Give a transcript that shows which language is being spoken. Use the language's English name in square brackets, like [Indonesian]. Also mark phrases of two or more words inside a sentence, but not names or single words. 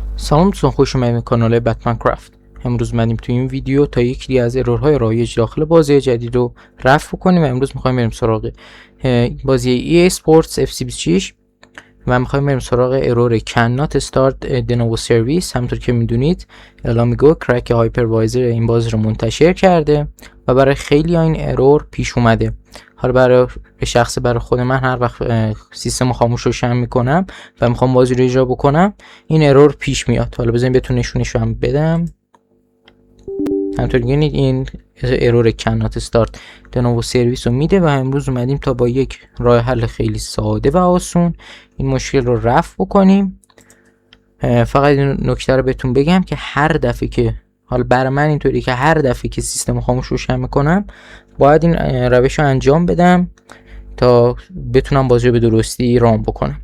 [Persian] سلام دوستان، خوش اومدید به کانال بتمن کرافت. امروز اومدیم تو این ویدیو تا یکی از ارورهای رایج داخل بازی جدید رو رفع کنیم و امروز می‌خوایم بریم سراغ بازی EA Sports FC26 و می‌خوایم بریم سراغ ارور [English] cannot start the novo service. [Persian] همونطور که میدونید الامیگو کرک هایپروایزر این بازی رو منتشر کرده و برای خیلی این ارور پیش اومده. حالا برای خود من هر وقت سیستم خاموش روشن میکنم و میخوام بازی رو اجرا بکنم این ارور پیش میاد. حالا بزنید بهتون نشونش هم بدم. همونطور می‌بینید این ارور [English] cannot start the novo service [Persian] رو میده و امروز اومدیم تا با یک راه حل خیلی ساده و آسون این مشکل رو رفع بکنیم. فقط این نکته رو بهتون بگم که هر دفعه که حالا برای من اینطوری که هر دفعه که سیستم خاموش روشن میکنم باید این روش رو انجام بدم تا بتونم بازی رو به درستی رام بکنم.